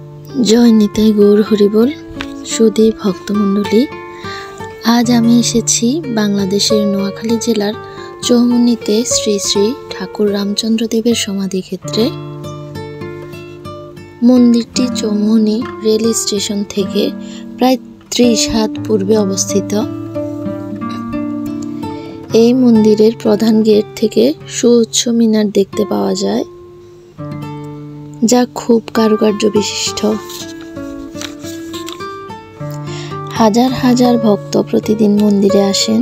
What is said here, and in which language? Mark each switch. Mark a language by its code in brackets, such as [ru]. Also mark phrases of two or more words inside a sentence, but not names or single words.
[bn] জয় নিতাই গৌর হরিবোল সুধী ভক্তমণ্ডলী আজ আমি এসেছি বাংলাদেশের নোয়াখালী জেলার চৌমুহনীতে শ্রী শ্রী ঠাকুর রামচন্দ্র দেবের সমাধি ক্ষেত্রে। मंदिरटी চৌমুহনী [en] rail station [bn] থেকে প্রায় 30 হাত পূর্বে অবস্থিত। এই মন্দিরের প্রধান গেট থেকে সুউচ্চ মিনার দেখতে পাওয়া যায়, যা খুব কারুকার্য বিশিষ্ট। হাজার হাজার ভক্ত প্রতিদিন মন্দিরে আসেন।